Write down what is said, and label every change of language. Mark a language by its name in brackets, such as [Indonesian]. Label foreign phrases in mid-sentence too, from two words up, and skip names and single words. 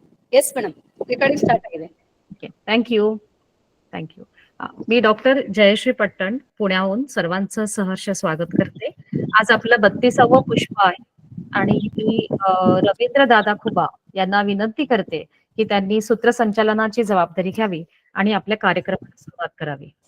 [English] Yes madam, recording start [Kannada] ಆಗಿದೆ. [English] थँक्यू. [Marathi] मी डॉक्टर जयश्री पट्टण पुण्याहून सर्वांचं सहर्ष स्वागत करते. आज आपलं 32वं पुष्प आहे आणि मी रवींद्र दादा खुबा यांना विनंती करते की त्यांनी सूत्रसंचालनाची जबाबदारी घ्यावी आणि आपल्या कार्यक्रमाला सुरुवात करावी.